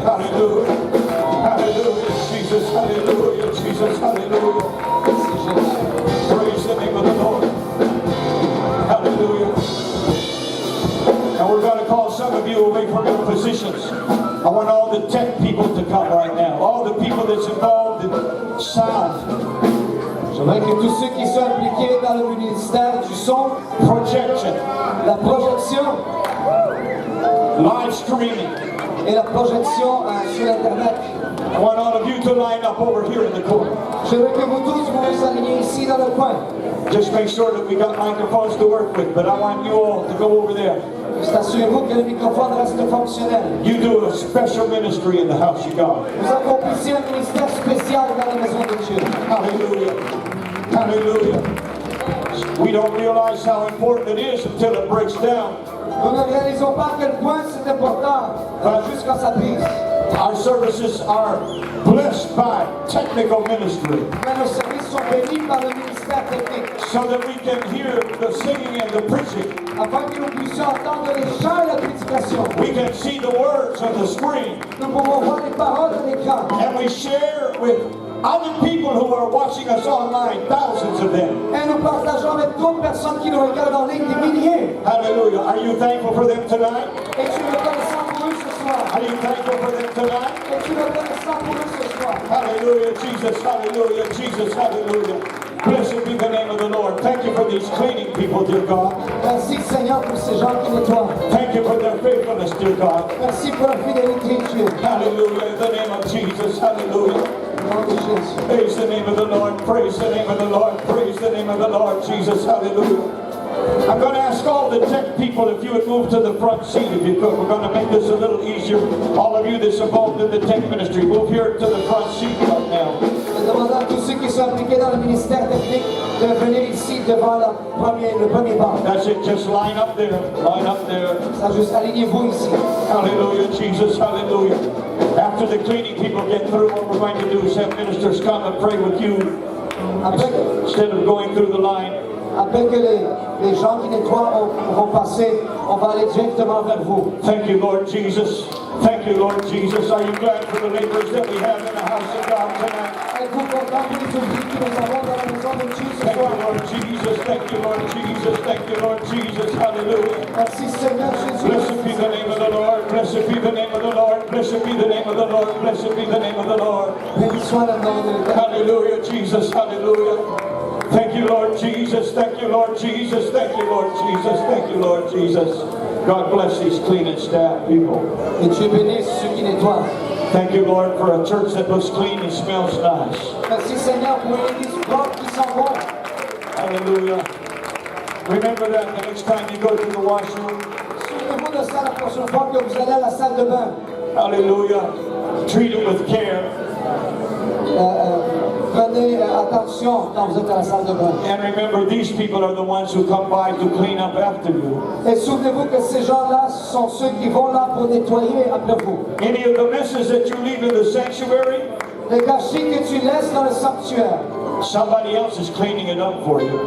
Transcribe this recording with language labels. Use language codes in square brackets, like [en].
[en] Hallelujah. Hallelujah, Jesus. Hallelujah, Jesus. Hallelujah. [fr] Merci Jésus. [en] Praise the name of the Lord. Hallelujah. And we're going to call some of you away from your positions. I want all the tech people to come right now. All the people that's involved in sound, [fr] J'aimerais que tous ceux qui sont impliqués dans le ministère du son, [en] projection, [fr] la projection [en] live streaming. [fr] et la projection sur Internet. [en] I want all of you to line up over here in the corner. [fr] Je veux que vous tous vous aligniez ici dans le coin. [en] Just make sure that we got microphones to work with, but I want you all to go over there. [fr] Juste assurez-vous que le microphone reste fonctionnel. [en] You do a special ministry in the house of God. [fr] Vous accomplissez un ministère spécial dans la maison de Dieu. [en] Hallelujah. Hallelujah. We don't realize how important it is until it breaks down. [fr] Nous ne réalisons pas à quel point c'est important juste quand ça brise. [en] Our services are blessed by technical ministry [fr] Mais nos services sont bénis par le ministère technique [en] so that we can hear the singing and the preaching. [fr] afin que nous puissions entendre les chants et la prédication. [en] We can see the words on the screen, [fr] Nous pouvons voir les paroles à l'écran. [en] and we share with other people who are watching us online, thousands of them. [fr] Et nous partageons avec d'autres personnes qui nous regardent en ligne, des milliers. [en] Hallelujah. Are you thankful for them tonight? [fr] Es-tu reconnaissant pour eux ce soir? [en] Are you thankful for them tonight? [fr] Es-tu reconnaissant pour eux ce soir? [en] Hallelujah, Jesus, hallelujah, Jesus, hallelujah. Blessed be the name of the Lord. Thank you for these cleaning people, dear God. [fr] Merci Seigneur pour ces gens qui nettoient. [en] Thank you for their faithfulness, dear God. [fr] Merci pour la fidélité de Dieu. [en] Hallelujah, in the name of Jesus, hallelujah. [fr] Au nom de Jésus. [en] Praise the name of the Lord, praise the name of the Lord, praise the name of the Lord, Jesus, hallelujah. I'm going to ask all the tech people if you would move to the front seat if you could. We're going to make this a little easier. All of you that's involved in the tech ministry, move here to the front seat right now. [fr] Je demande à tous ceux qui sont impliqués dans le ministère technique de venir ici devant le premier banc. [en] That's it, just line up there, line up there. [fr] Ça, juste alignez-vous ici. [en] Hallelujah, Jesus, hallelujah. After the cleaning people get through, what we're going to do is have ministers come and pray with you instead of going through the line. [fr] Après que les gens qui nettoient vont passer, on va aller directement vers vous. [en] Thank you, Lord Jesus. Thank you, Lord Jesus. Are you glad for the laborers that we have in the house of God tonight? [fr] Êtes-vous content pour les ouvriers que nous avons dans la maison de Dieu ce [en] Thank [fr] soir? [en] you, Lord Jesus. Thank you, Lord Jesus. Thank you, Lord Jesus. Hallelujah. [fr] Merci Seigneur Jésus. [en] Blessed be the name of the Lord. Blessed be the name of the Lord. Blessed be the name of the Lord. Blessed be the name of the Lord. [fr] Béni soit le nom de l'Éternel. [en] Hallelujah, Jesus. Hallelujah. Thank you, Lord Jesus. Thank you, Lord Jesus. Thank you, Lord Jesus. Thank you, Lord Jesus. God bless these cleaning staff people. [fr] Et Dieu bénisse ceux qui nettoient. [en] Thank you, Lord, for a church that looks clean and smells nice. [fr] Merci Seigneur pour une église propre qui sent bon. [en] Hallelujah. Remember that the next time you go to the washroom. [fr] Souvenez-vous de ça la prochaine fois que vous allez à la salle de bain. [en] Hallelujah. Treat it with care. [fr] Prenez attention quand vous êtes à la salle de bain. [en] And remember, these people are the ones who come by to clean up after you. [fr] Et souvenez-vous que ces gens-là sont ceux qui vont là pour nettoyer après vous. [en] Any of the messes that you leave in the sanctuary, [fr] Les gâchis que tu laisses dans le sanctuaire, [en] somebody else is cleaning it up for you.